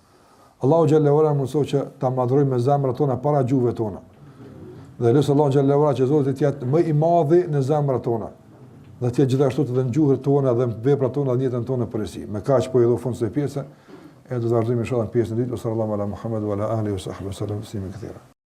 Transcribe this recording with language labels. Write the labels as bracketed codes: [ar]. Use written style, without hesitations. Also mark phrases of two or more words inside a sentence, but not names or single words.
[sq] Allahu [ar] جل وعلا [sq] mëson që ta madhrojmë me zemrat tona para gjuhëve tona. Dhe lutem Allahu [ar] جل وعلا [sq] që Zoti të jetë më i madhi në zemrat tona. Dhe të jetë gjithashtu edhe në gjuhët tona dhe në veprat tona dhe në jetën tonë përgjithësi. Me kaq po i do fund kësaj pjese, e do të vazhdojmë inshallah në pjesën e dytë. [ar] صلى الله على محمد وعلى آله وصحبه وسلم.